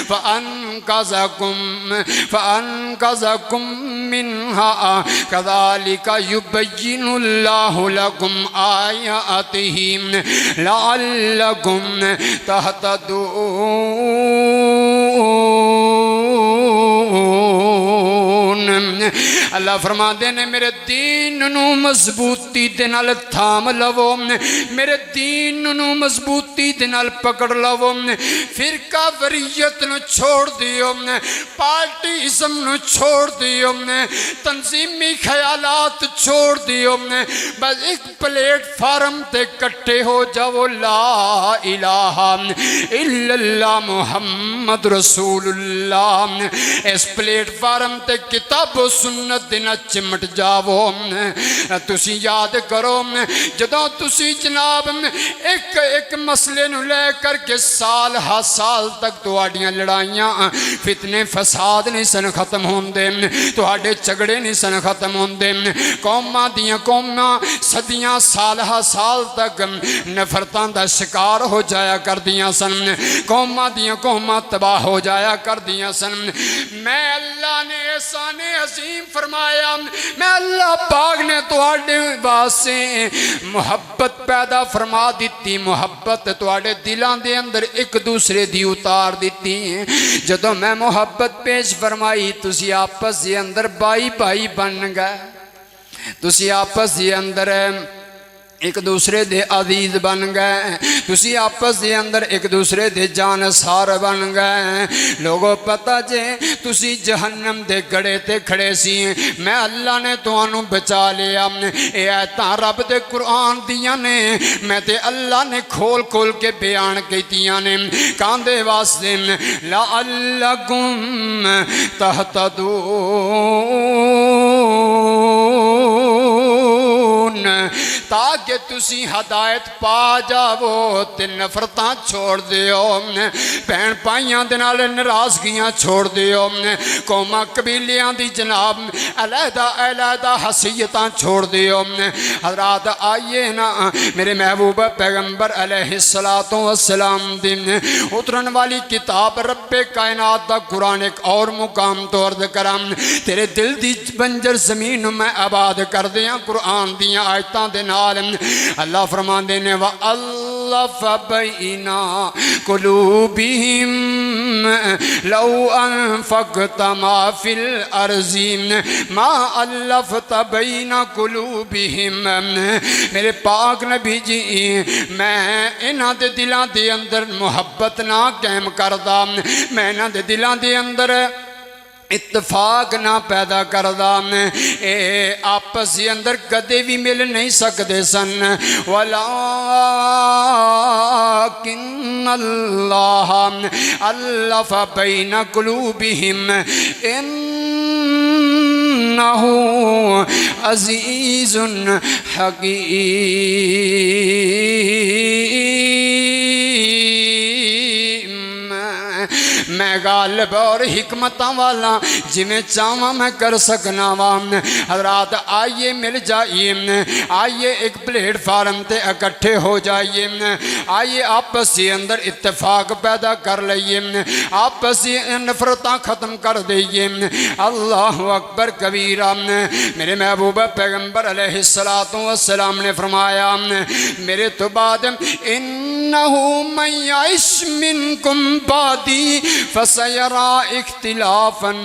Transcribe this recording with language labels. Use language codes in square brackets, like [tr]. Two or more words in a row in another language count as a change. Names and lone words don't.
[ar] فَأَنْقَذَكُمْ مِنْهَا كَذَلِكَ يُبَيِّنُ اللَّهُ لَكُمْ آيَاتِهِ لَعَلَّكُمْ تَهْتَدُونَ۔ [pa] اللہ فرما دینے میرے دین نو مضبوطی دے نال تھام لو، میرے دین نو مضبوطی دے نال پکڑ لو، فرقہ وریت نو چھوڑ دیو، پارٹیزم نو چھوڑ دیو، تنظیمی خیالات چھوڑ دیو، بس ایک پلیٹ فارم تے کٹے ہو جاؤ، [ar] لا الہ الا اللہ محمد رسول اللہ، [pa] اس پلیٹ فارم تے کتاب و سنت دینا چمٹ جاؤ۔ تسی یاد کرو جدوں تسی جناب ایک مسئلے نو لے کر کے سال ہا سال تک تواڈیاں لڑائیاں فتنے فساد نہیں سن ختم ہوندے، تواڈے جھگڑے نہیں سن ختم ہوندے، قوماں دیاں قوماں صدیاں سال ہا سال تک نفرتاں دا شکار ہو جایا کر دیاں سن، قوماں دیاں قوماں تباہ ہو جایا کر دیاں سن۔ میں اللہ نے احسان عظیم فرمایا، میں اللہ پاک نے تواڈے واسطے محبت پیدا فرما دیتی، محبت تواڈے دلاں دے اندر ایک دوسرے دی اتار دیتی۔ جدوں میں محبت پیش فرمائی تسی آپس دے اندر بائی بائی بن گئے، تسی آپس دے اندر ایک دوسرے دے عزیز بن گئے، تسی آپس دے اندر ایک دوسرے دے جانسار بن گئے۔ لوگوں پتہ جے تسی جہنم دے گڑے تے کھڑے سی، میں اللہ نے تانوں بچا لیا، اے آیتاں رب دے قرآن دیاں نے، میں تے اللہ نے کھول کھول کے بیان کیتیاں نے کاندے واسطے لعلکم تہتدون، تاکہ تسی ہدایت پا جاؤ تے نفرتاں چھوڑ دیو، بہن پائیاں دے نال ناراضگیاں چھوڑ دیو، قوماں قبیلیاں دی جناب علیحدہ علیحدہ حیثیتاں چھوڑ دیو۔ حضرات آئیے نا میرے محبوب پیغمبر [ar] علیہ السلام [pa] دی اترن والی کتاب رب کائنات دا قرآن ایک اور مقام تو عرض کرام، تیرے دل دی بنجر زمین میں آباد کر دیاں قرآن دیاں آیتاں دے نال۔ اللہ فرمان دینے [ar] وَأَلَّفَ بَيْنَ قُلُوبِهِمْ لَوْ أَنفَقْتَ مَا فِي الْأَرْضِ مَا أَلَّفْتَ بَيْنَ قُلُوبِهِمْ۔ [pa] میرے پاک نبی جی میں انہاں دے دلاں دے اندر محبت نہ قائم کردہ، میں انہاں دے دلاں دے اندر اتفاق نہ پیدا کردا اے آپس کے اندر کدے بھی مل نہیں سکتے سن [ar] وَلَٰكِنَّ اللَّهَ أَلَّفَ بَيْنَ قُلُوبِهِمْ إِنَّهُ عَزِيزٌ حَكِيمٌ [pa] میں غالب اور حکمتاں والا جی میں چاہواں میں کر سکنا وا حضرات آئیے مل جائیے آئیے ایک پلیٹ فارم تے اکٹھے ہو جائیے آئیے آپس کے اندر اتفاق پیدا کر لئیے آپس کی نفرتاں ختم کر دئیے [ar] اللہ اکبر کبیرہ [pa] میرے محبوب پیغمبر [ar] علیہ السلام [pa] نے فرمایا میرے تو بعد انہو [ar] من یعش منکم بعدی فسیرا اختلافا